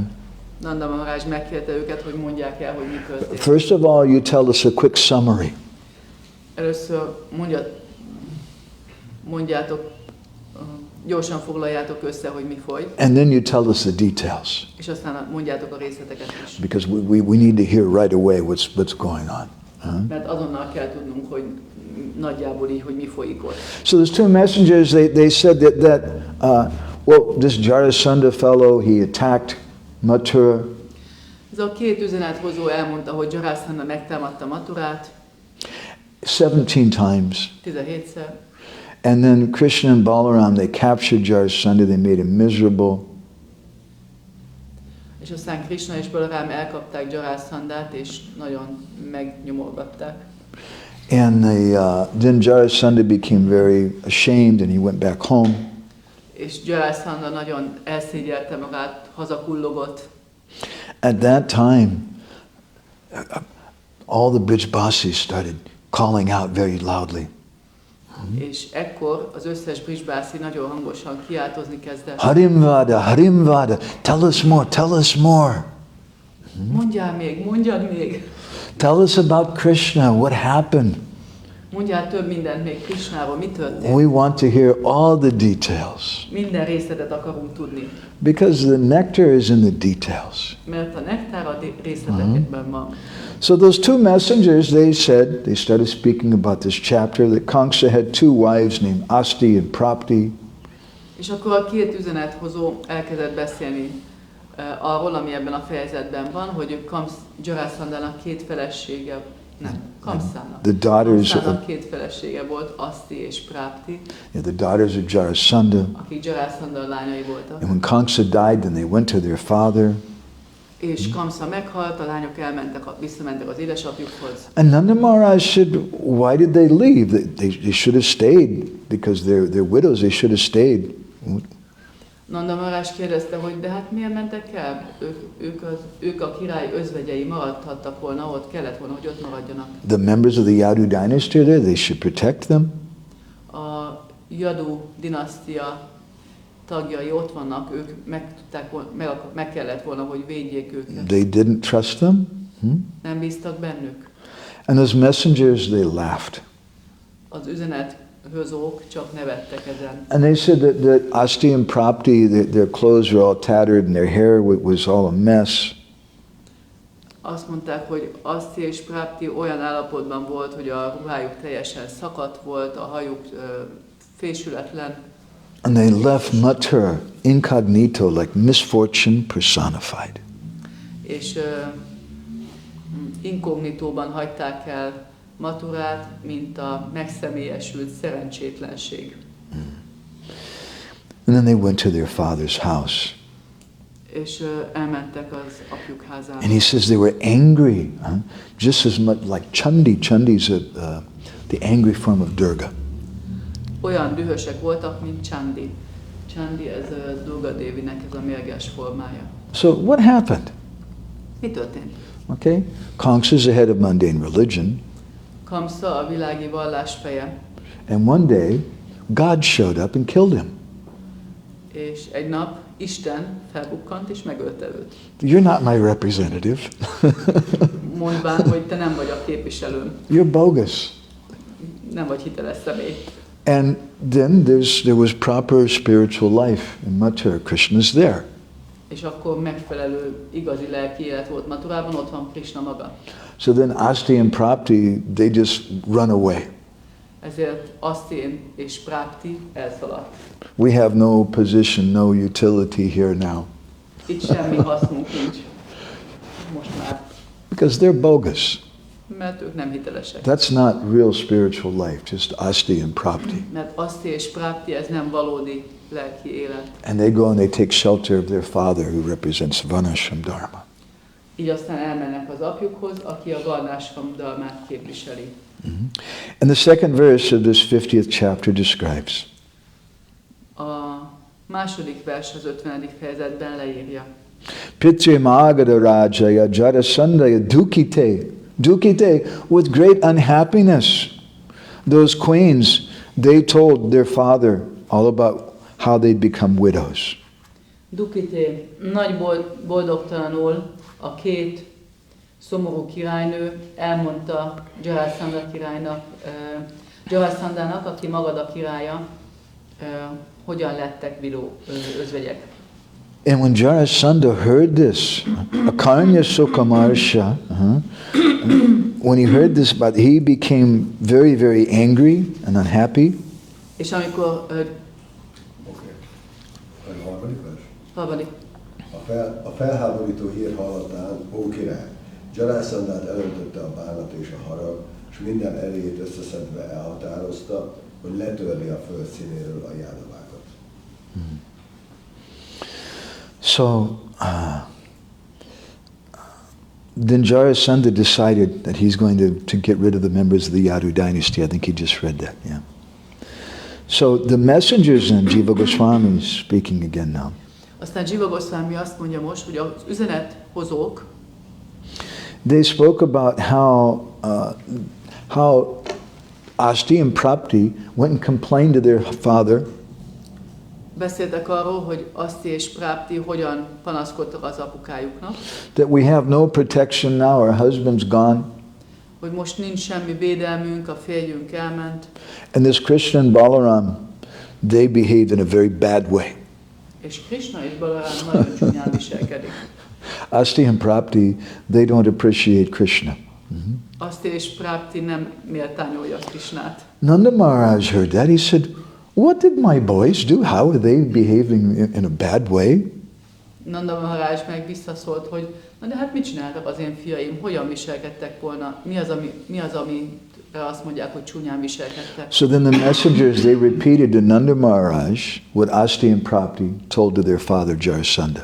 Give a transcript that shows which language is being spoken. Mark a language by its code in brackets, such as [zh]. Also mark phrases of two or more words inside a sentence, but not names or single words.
[hu] Nanda Maharaj megkérte őket, hogy mondják el, hogy mi történt. [en] First of all, you tell us a quick summary. [hu] Először mondjátok, gyorsan foglaljátok össze, hogy mi folyt. [en] And then you tell us the details. [hu] És aztán mondjátok a részleteket is. [en] Because we need to hear right away what's going on. [hu] Mert azonnal kell tudnunk, hogy nagyjából így, hogy mi folyik ott. [en] So those two messengers, they said that well, this Jarasandha fellow, he attacked Mathura. [hu] Ez a két üzenethozó elmondta, hogy Jarasandha megtámadta Mathurát [en] 17 times. [hu] 17-szer. [en] And then Krishna and Balaram, they captured Jarasandha, they made him miserable. [hu] És aztán Krishna és Balaram elkapták Jarasandhát, és nagyon megnyomorgatták. [en] And then Jarasandha became very ashamed and he went back home. [hu] És Jarasandha nagyon elszégyelte magát, hazakullogott. [en] At that time, all the Brijbasis started calling out very loudly. [hu] És ekkor az összes Brijbási nagyon hangosan kiáltozni kezdett. [en] Harimvada, Harimvada, tell us more, tell us more. [hu] Mondjad még. [en] Tell us about Krishna, what happened? [hu] Mondjál több mindent még Krishnáról, mi történt. [en] We want to hear all the details. [hu] Minden részletet akarunk tudni. [en] Because the nectar is in the details. [hu] Mert a nektár a részletekben van. [en] So those two messengers, they started speaking about this chapter, that Kamsa had two wives named Asti and Prapti. [hu] És akkor a két üzenethozó elkezdett beszélni arról, ami ebben a fejezetben van, hogy Jarasandhának két felesége, Kamszának. [en] The daughters [hu] Kamszának két felesége volt, Asti és Prapti. [en] Yeah, the daughters of Jarasandha. [hu] Akik Jarasandha lányai voltak. [en] And when Kamsa died, then they went to their father. [hu] És Kamsa meghalt, a lányok visszamentek az édesapjukhoz. [en] And Nanda Maharaj said, why did they leave? They should have stayed, because they're widows, they should have stayed. [hu] Nanda Maharaj kérdezte, hogy de hát miért mentek el? Ők a király özvegyei, maradhattak volna ott, kellett volna, hogy ott maradjanak. [en] The members of the Yadu dynasty are there, they should protect them. [hu] A Yadu dinasztia tagjai ott vannak, ők meg kellett volna, hogy védjék őket. [en] They didn't trust them. [hu] Nem bíztak bennük. [en] And those messengers, they laughed. [hu] Az üzenethozók csak nevettek ezen. [en] And they said that Asti and Prapti, their clothes were all tattered and their hair was all a mess. [hu] Azt mondták, hogy Asti és Prapti olyan állapotban volt, hogy a ruhájuk teljesen szakadt volt, a hajuk fésületlen. [en] And they left Mathura incognito, like misfortune personified. [hu] És inkognitóban hagyták el Mathurát, mint a megszemélyesült szerencsétlenség. [en] And then they went to their father's house. [hu] És elmentek az apjuk házába. [en] And he says they were angry, just as much like Chandi. Chandi's the angry form of Durga. [hu] Olyan dühösek voltak, mint Chandi. Chandi, ez Durga Devinek ez a mérges formája. [en] So what happened? [hu] Mi történt? [en] Okay, Kamsa is the head of mundane religion. [hu] Kamsa a világi vallás feje. [en] And one day, God showed up and killed him. [hu] És egy nap Isten felbukkant és megölte őt. [en] You're not my representative. [hu] Mondván, hogy te nem vagy a képviselőm. [en] You're bogus. [hu] Nem vagy hiteles személy. [en] And then there was proper spiritual life in Mathura. Krishna's there. [hu] És akkor megfelelő igazi lelki élet volt Mathurában, ott van Krishna maga. [en] So then Asti and Prapti, they just run away. [hu] Ezért Asti és Prapti elszaladt. [en] We have no position, no utility here now. [hu] Itt semmi hasznunk nincs. Most már. [en] Because they're bogus. [hu] Mert ők nem hitelesek. [en] That's not real spiritual life, just Asti and Prapti. [hu] Mert Asti és Prapti, ez nem valódi lelki élet. [en] And they go and they take shelter of their father, who represents Varnashram Dharma. [hu] Így aztán elmennek az apjukhoz, aki a Varnashram Dharmát képviseli. [en] And the second verse of this 50th chapter describes [hu] A második vers az 50. fejezetben leírja. [sa] Pitri Magada Rajaya Jarasandaya Dukite, [en] with great unhappiness. Those queens, they told their father all about how they'd become widows. [hu] Dukité, nagy boldogtalanul a két szomorú királynő elmondta Jarasandhának, aki Magada királya, hogyan lettek özvegyek. [en] And when Jarasandha heard this, [sa] Akarnya Sukamarsha, [en] when he heard this, but he became very, very angry and unhappy. [hu] És amikor harmadik. A felháborító hír hallatán, ó király, Jarasandhát elöntötte a bánat és a harag, és minden erejét összeszedve elhatározta, hogy letörli a föld színéről a jádavákat. [en] So, then Jarasandha decided that he's going to get rid of the members of the Yadu dynasty. I think he just read that, yeah. So the messengers in Jiva Goswami is speaking again now. [hu] Aztán Jiva Goswami azt mondja most, hogy az üzenethozók, [en] they spoke about how Asti and Prapti went and complained to their father. [hu] Beszéltek arról, hogy Asti és Prapti hogyan panaszkodtak az apukájuknak. [en] That we have no protection now, our husband's gone. [hu] Hogy most nincs semmi védelmünk, a férjünk elment. [en] And this Krishna and Balaram, they behaved in a very bad way. [hu] És Krishna és Balaram nagyon csúnyán viselkedik. [en] Asti and Prapti, they don't appreciate Krishna. [hu] Asti és Prapti nem méltányolja Krishnát. [en] Nanda Maharaj heard that. He said, what did my boys do? How are they behaving in a bad way? [hu] Nanda Maharaj meg visszaszólt, hogy na de hát mit csináltak az én fiaim, hogyan viselkedtek volna, mi az, amire azt mondják, hogy csúnyán viselkedtek. [en] So then the messengers, they repeated to Nanda Maharaj what Asti and Prapti told to their father Jarasandha.